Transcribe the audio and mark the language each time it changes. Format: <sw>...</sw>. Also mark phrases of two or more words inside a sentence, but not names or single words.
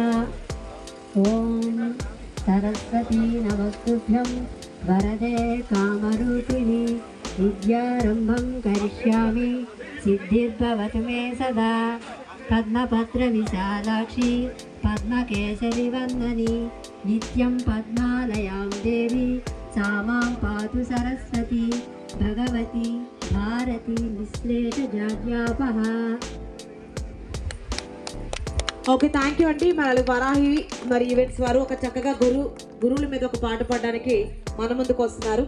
<sa>ఓం సరస్వతీ నమస్తుభ్యం వరదే కామరూపిణి విద్యారంభం కరిష్యామి సిద్ధిర్భవతు మే సదా. పద్మపత్ర విశాలాక్షి పద్మకేశరి వందని నిత్యం పద్మాలయాం దేవి सा मां पातु सरस्वती भगवती भारती निःश्लेषजाड्यापः.</sa> <te>ఓకే,</te> <en>thank you</en> <te>అండి. మరి వరాహి మరి ఈవెంట్స్ వారు ఒక చక్కగా గురువుల మీద ఒక పాట పాడడానికి మన ముందుకు వస్తున్నారు.</te>